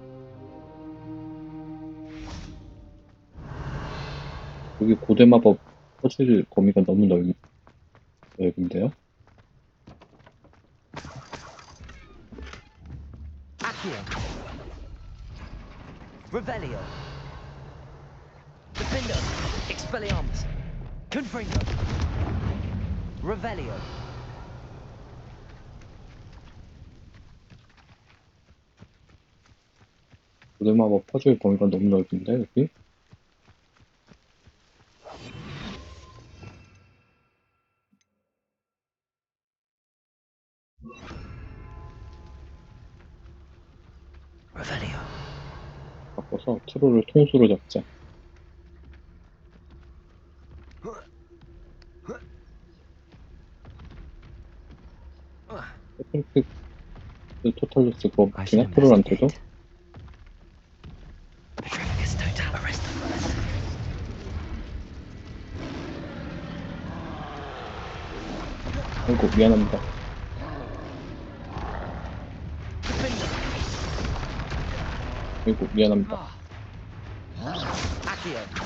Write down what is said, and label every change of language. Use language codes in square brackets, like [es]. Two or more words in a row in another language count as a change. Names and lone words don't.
[ko] 여기 고대 마법 퍼즐 범위가 너무 넓은데요? Accio. Revelio. Defendo. Expelliarmus. Confringo. Revelio. 고대 마법 퍼즐 범위가 너무 넓은데, 여기? Revelio. 바꿔서 트롤을 통수로 잡자. 토탈로스 그거 [en] I should [ko] 그냥 트롤한테도? [en] investigate. [ko] Petrificus total arrest. 아이고, 미안합니다. 아이고, 미안합니다. Accio.